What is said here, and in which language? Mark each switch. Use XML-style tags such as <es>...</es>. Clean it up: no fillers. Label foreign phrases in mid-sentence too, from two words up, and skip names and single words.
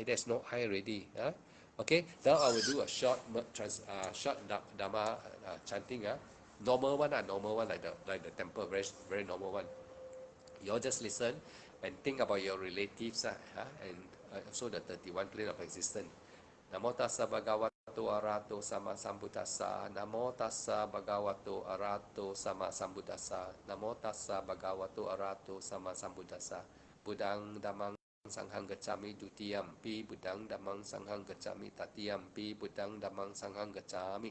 <en>There's no I already. Okay. Now I will do a short Dhamma chanting. Normal one. Normal one like the temple. Very normal one. You all just listen and think about your relatives and also the 31 plane of existence.</en> <pi>Namo tassa bhagavato arahato sama sambuddhassa. Namo tassa bhagavato arahato sama sambuddhassa. Namo tassa bhagavato arahato sama sambuddhassa. Buddhang dhammang sanghang gacchami dutiyampi. Buddhang dhammang sanghang gacchami tatiyampi. Buddhang dhammang sanghang gacchami.</pi>